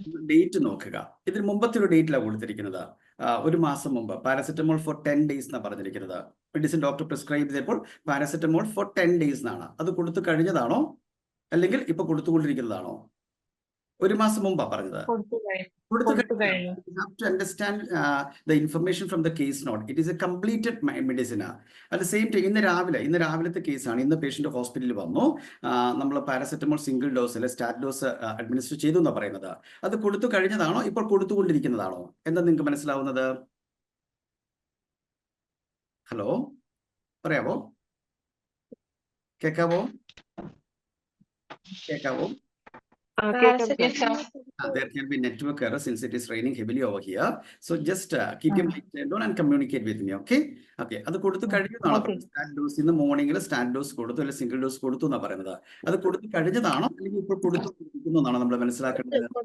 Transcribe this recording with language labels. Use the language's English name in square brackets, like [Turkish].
[Malayalam] Date നോക്കുക. ഇതിന് മുമ്പത്തെ ഒരു ഡേറ്റിലാണ് കൊടുത്തിരിക്കുന്നത്. 1 മാസം മുമ്പ് പാരസെറ്റമോൾ ഫോർ 10 days എന്നാണ് പറഞ്ഞിരിക്കുന്നത്. മെഡിസിൻ ഡോക്ടർ പ്രിസ്ക്രൈബ് ചെയ്തപ്പോൾ പാരസെറ്റമോൾ ഫോർ 10 days എന്നാണ്. അത് കൊടുത്തു കഴിഞ്ഞതാണോ അല്ലെങ്കിൽ ഇപ്പൊ കൊടുത്തുകൊണ്ടിരിക്കുന്നതാണോ? 1 മാസം മുമ്പാ പറഞ്ഞത്. [English] You have to understand the information from the case note. It is a completed medicine. At the same time, [Malayalam] ഇന്ന് രാവിലത്തെ കേസാണ്. ഇന്ന് പേഷ്യന്റ് ഹോസ്പിറ്റലിൽ വന്നു. നമ്മൾ പാരസെറ്റമോൾ സിംഗിൾ ഡോസ് അല്ലെ സ്റ്റാറ്റ് ഡോസ് അഡ്മിനിസ്റ്റർ ചെയ്തു എന്നാണ് പറയുന്നത്. അത് കൊടുത്തു കഴിഞ്ഞതാണോ ഇപ്പോൾ കൊടുത്തുകൊണ്ടിരിക്കുന്നതാണോ? എന്താ നിങ്ങൾക്ക് മനസ്സിലാവുന്നത്? ഹലോ, പറയാവോ? കേൾക്കാവോ? [English] There can be network error since it is raining heavily over here. So just keep your mic turned on and communicate with me. [Malayalam] Okay. അത് കൊടുത്തു കഴിഞ്ഞതാണോ? സ്റ്റാറ്റ് ഡോസ് ഇന്ന് മോർണിംഗിൽ സ്റ്റാറ്റ് ഡോസ് കൊടുത്തു അല്ലെങ്കിൽ സിംഗിൾ ഡോസ് കൊടുത്തു എന്നാണ് പറയുന്നത്. അത് കൊടുത്തു കഴിഞ്ഞതാണോ അല്ലെങ്കിൽ ഇപ്പോൾ കൊടുത്തുകൊണ്ടിരിക്കുന്നതാണോ നമ്മൾ മനസ്സിലാക്കേണ്ടത്?